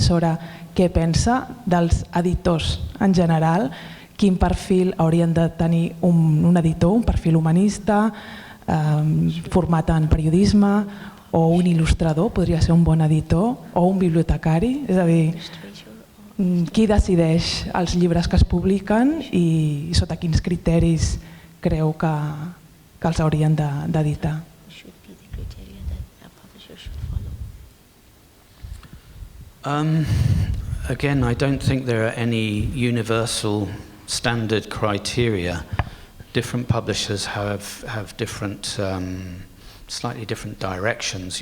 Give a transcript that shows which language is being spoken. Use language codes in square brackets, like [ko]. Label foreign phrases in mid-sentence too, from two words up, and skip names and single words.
[ca] sobre què pensa dels editors en general, quin perfil haurien de tenir un editor, un perfil humanista, format en periodisme, o un il·lustrador, podria ser un bon editor, o un bibliotecari, és a dir, qui decideix els llibres que es publiquen i sota quins criteris creu que els haurien d'editar. [en] Again, I don't think there are any universal standard criteria. Different publishers have different, slightly different directions.